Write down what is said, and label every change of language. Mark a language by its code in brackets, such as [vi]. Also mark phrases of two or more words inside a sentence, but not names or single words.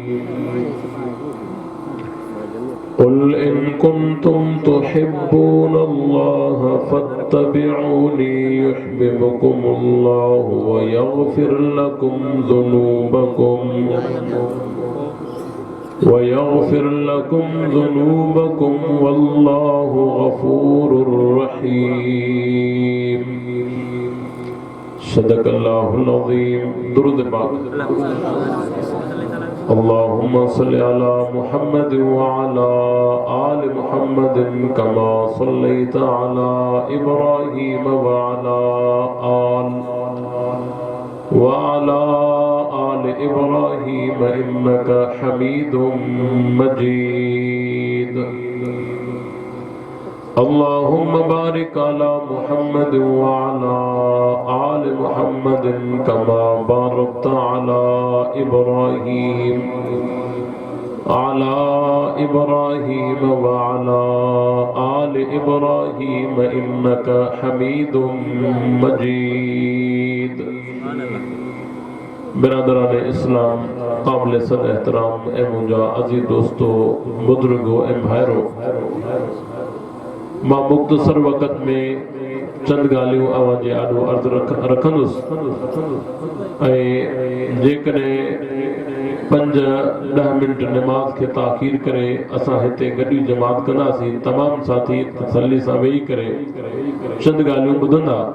[ar] قل إن كنتم تحبون الله فاتبعوني يحببكم الله ويغفر لكم ذنوبكم والله غفور رحيم. صدق الله العظيم. [sd] दुरूद पाक। [ar] اللهم صل على محمد وعلى آل محمد كما صليت على إبراهيم وعلى آل إبراهيم إنك حميد مجيد. اللهم بارك على محمد وعلى آل محمد كما باركت على إبراهيم وعلى آل إبراهيم إنك حميد مجيد. [ur] برادران اسلام، قابل صد احترام [sd] ए मुंजा अजीज दोस्तों, बुजुर्गो ए भाइरो, मां मुख्तसर वक़्त में चंद ॻाल्हियूं अवां जे आॾो अर्ज़ु रखंदुसि ऐं जेकॾहिं 5-10 मिनट नमाज़ खे ताख़ीर करे असां हिते गॾु जमात कंदासीं, तमामु साथी तसल्ली सां वेही करे चंद ॻाल्हियूं ॿुधंदा।